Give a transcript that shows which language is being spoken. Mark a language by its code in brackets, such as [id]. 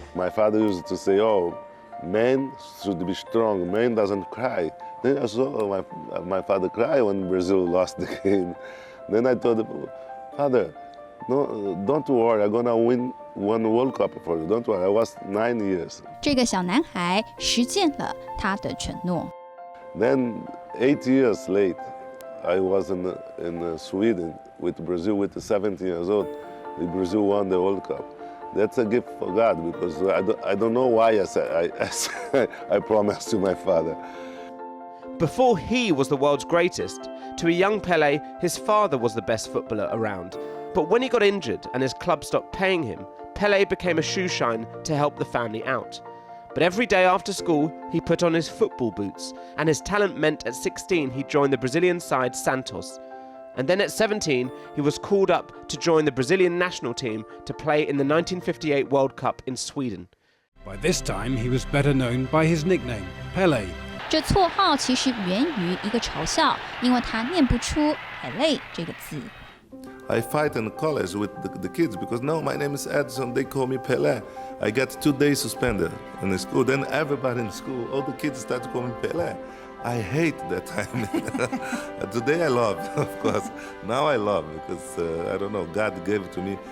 [en] My father used to say, man should be strong, man doesn't cry. Then I saw my father cry when Brazil lost the game. Then I told him, Father, no, don't worry, I'm gonna win 1 World Cup for you. Don't worry, I was 9 years. [zh] 这个小男孩实践了他的承诺。 [en] Then 8 years late, I was in Sweden with Brazil with 17 years old. Brazil won the World Cup. That's a gift for God because I don't know why I promised to my father. Before he was the world's greatest, to a young Pelé, his father was the best footballer around. But when he got injured and his club stopped paying him, Pelé became a shoeshine to help the family out. But every day after school, he put on his football boots, and his talent meant at 16 he joined the Brazilian side Santos. And then at 17, he was called up to join the Brazilian national team to play in the 1958 World Cup in Sweden. By this time, he was better known by his nickname, Pelé. [zh] 这绰号其实源于一个嘲笑，因为他念不出 Pelé 这个字。 [en] I fight in college with the kids because no, my name is Edson, they call me Pelé. I got 2 days suspended in the school. Then everybody in school, all the kids start to call me Pelé. I hate that time. Today I love, of course. Now I love because, I don't know, God gave it to me.